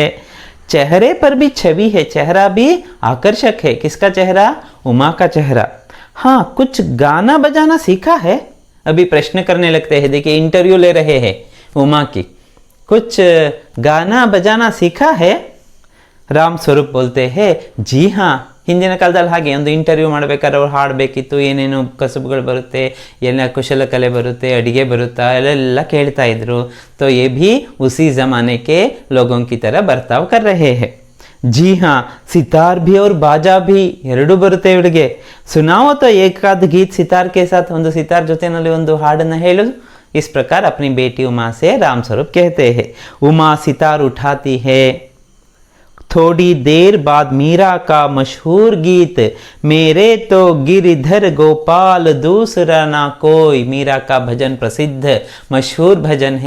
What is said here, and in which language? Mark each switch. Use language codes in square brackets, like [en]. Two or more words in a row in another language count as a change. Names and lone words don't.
[hi] चेहरे पर भी छवि है, चेहरा भी आकर्षक है। किसका चेहरा? उमा का चेहरा। हाँ कुछ गाना बजाना सीखा है? अभी प्रश्न करने लगते हैं, देखिए इंटरव्यू ले रहे हैं उमा की, कुछ गाना बजाना सीखा है? राम स्वरूप बोलते हैं जी हाँ, [kn] ಹಿಂದಿನ ಕಾಲದಲ್ಲಿ ಹಾಗೆ ಒಂದು ಇಂಟರ್ವ್ಯೂ ಮಾಡಬೇಕಾದ್ರೆ ಅವ್ರು ಹಾಡಬೇಕಿತ್ತು, ಏನೇನು ಕಸುಬುಗಳು ಬರುತ್ತೆ, ಎಲ್ಲ ಕುಶಲಕಲೆ ಬರುತ್ತೆ, ಅಡಿಗೆ ಬರುತ್ತಾ ಎಲ್ಲ ಕೇಳ್ತಾ ಇದ್ರು। [hi] तो ये भी उसी ज़माने के लोगों की तरह बर्ताव कर रहे हैं। जी हाँ सितार भी और बाजा भी [kn] ಎರಡು ಬರುತ್ತೆ ಇವಳಿಗೆ। [hi] सुनाओ तो एकाध गीत सितार के साथ, [kn] ಒಂದು ಸಿತಾರ್ ಜೊತೆನಲ್ಲಿ ಒಂದು ಹಾಡನ್ನ ಹೇಳು। [hi] इस प्रकार अपनी बेटी उमा से राम स्वरूप कहते हैं। उमा सितार उठाती है। थोड़ी देर बाद मीरा का मशहूर गीत मेरे तो गिरिधर गोपाल दूसरा ना कोई, मीरा का भजन प्रसिद्ध मशहूर भजन है।